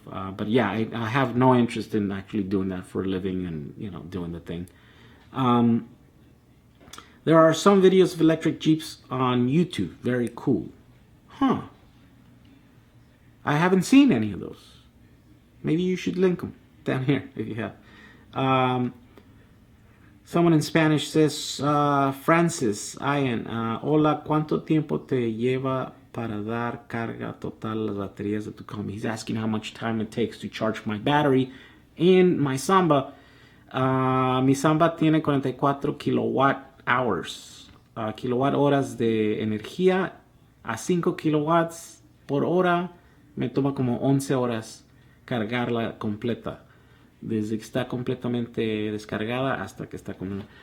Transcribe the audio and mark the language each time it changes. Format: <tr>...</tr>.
<en>But yeah, I have no interest in actually doing that for a living and doing the thing. There are some videos of electric Jeeps on YouTube. Very cool. Huh. I haven't seen any of those. Maybe you should link them down here if you have. Someone in Spanish says,</en> <es>Francis Ian, hola, ¿cuánto tiempo te lleva para dar carga total las baterías de tu combi?</es> <en>He's asking how much time it takes to charge my battery in my Samba.</en> <es>Mi Samba tiene 44 kilowatt hours. Kilowatt horas de energía a 5 kilowatts por hora. Me toma como 11 horas cargarla completa. Desde que está completamente descargada hasta que está completa.</es>